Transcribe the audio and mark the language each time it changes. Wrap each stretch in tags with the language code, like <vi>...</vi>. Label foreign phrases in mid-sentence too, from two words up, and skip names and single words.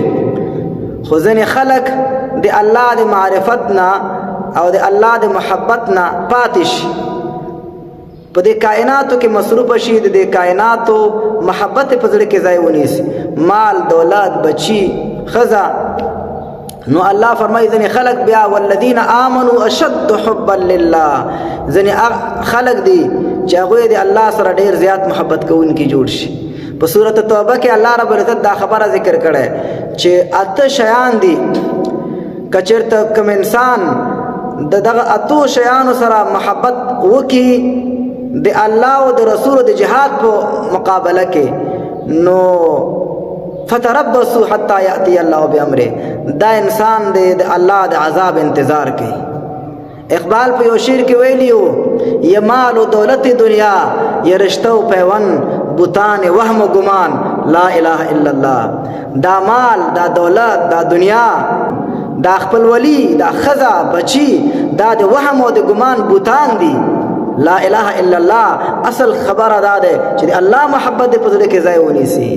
<ps>خو ځینې خلق د الله د معرفت نه او د الله د محبت نه پاتې شي، په دې کائناتو کې مصروف شي، د دې کائناتو محبت په زړه کې ځای ونیسي، مال دولت بچي ښځه. نو الله فرمایي ځینې خلق بیا</ps> <ar>والذین آمنوا اشد حبا لله،</ar> <ps>ځینې خلق دي چې هغوی د الله سره ډېر زیات محبت کوونکي جوړ شي. په سورۃ توبه کې الله رب العزت دا خبره ذکر کړی چې 8 شیان دي که چېرته کوم انسان د دغه 8 شیانو سره محبت وکړي د الله او د رسول د جهاد په مقابله کې، نو</ps> <ar>فتربصوا حتی یأتی الله بامره،</ar> <ps>دا انسان د الله د عذاب انتظار کوي. اقبال په یو شعر کې ویلیو</ps> <ur>یا مال و دولت دنیا یا رشته و پیوند بوتان وهم و گمان</ur> <ar>لا اله الا الله.</ar> <ps>دا مال دا دولت دا دنیا دا خپل ولی دا خزا بچی دا د وهم و د گمان بوتان دي.</ps> <ar>لا اله الا الله</ar> <ps>اصل خبره دا ده چې د الله محبت په زړه کې ځای ونیسي.</ps>